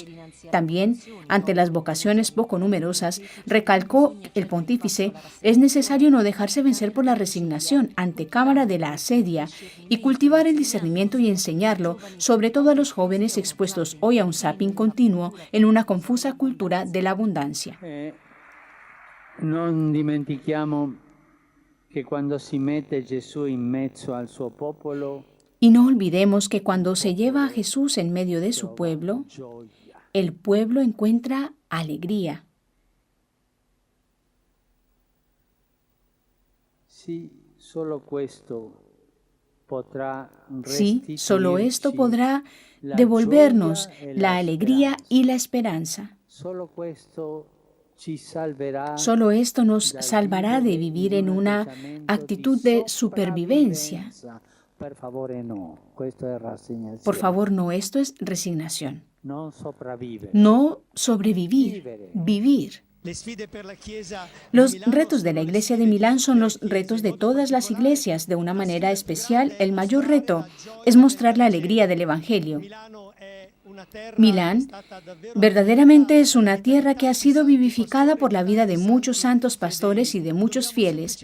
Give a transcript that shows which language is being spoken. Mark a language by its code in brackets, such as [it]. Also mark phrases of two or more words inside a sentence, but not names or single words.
[es] También, ante las vocaciones poco numerosas, recalcó el pontífice, es necesario no dejarse vencer por la resignación ante cámara de la asedia y cultivar el discernimiento y enseñarlo, sobre todo a los jóvenes expuestos hoy a un zapping continuo en una confusa cultura de la abundancia. [it] Non dimentichiamo che quando si mette Gesù in mezzo al suo popolo, [es] Y no olvidemos que cuando se lleva a Jesús en medio de su pueblo, el pueblo encuentra alegría. [it] sì, solo questo potrà [es] Sí, solo esto [it] restituirci [es] podrá la devolvernos [it] gioia e [es] la la alegría [it] speranza. [es] y la esperanza. [it] Solo questo ci salverà [es] Solo esto nos [it] dal [es] salvará de [it] vivere [es] vivir [it] in [es] en [it] un [es] una [it] atteggiamento di [es] actitud de supervivencia. [it] sopravvivenza. Per favore no, questo è [es] Por [it] rassegnazione. [es] favor, no, esto es resignación. [it] Non sopravvivere, [es] No sobrevivir, [it] vivere. [es] vivir. Los retos de la Iglesia de Milán son los retos de todas las iglesias. De una manera especial, el mayor reto es mostrar la alegría del Evangelio. Milán verdaderamente es una tierra que ha sido vivificada por la vida de muchos santos pastores y de muchos fieles.